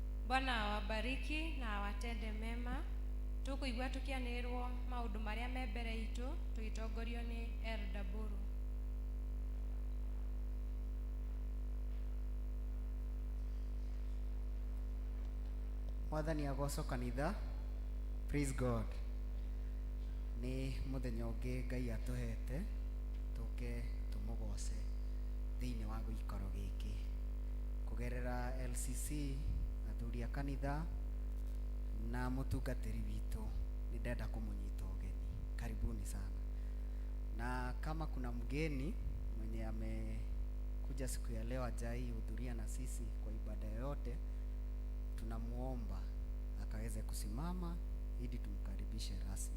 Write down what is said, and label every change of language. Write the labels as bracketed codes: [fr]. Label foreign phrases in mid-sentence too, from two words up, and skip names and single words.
[sw] Bwana awabariki na awatende mema. [ki] Tukuigua tukianirwo maundu maria me mbere itu tugitongorio ni Elder Buru. Mwathani agoco kanitha. [en] Praise God. [ki] Ni muthenya ungi Ngai atuhete tuke tumugoce thiini wa guikaro giki kugerera LCC athuri a kanitha na mutungatiri witu. Ni ndenda kumunyita ugeni. [sw] Karibuni sana. Na kama kuna mgeni mwenye amekuja siku ya leo ajai hudhuria na sisi kwa ibada yoyote, tunamuomba akaweze kusimama ili tumkaribishe rasmi.